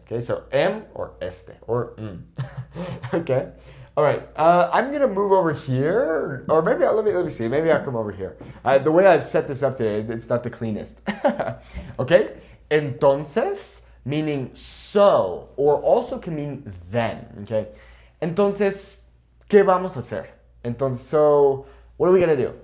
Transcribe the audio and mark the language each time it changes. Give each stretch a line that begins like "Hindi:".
English: Okay, so or este or Okay. All right. I'm gonna move over here, or maybe let me see. Maybe I'll come over here. The way I've set this up today, it's not the cleanest. Okay. Entonces, meaning so, or also can mean then. Okay.
Spanish: Entonces, ¿qué vamos a hacer?
English: Entonces, so what are we gonna do?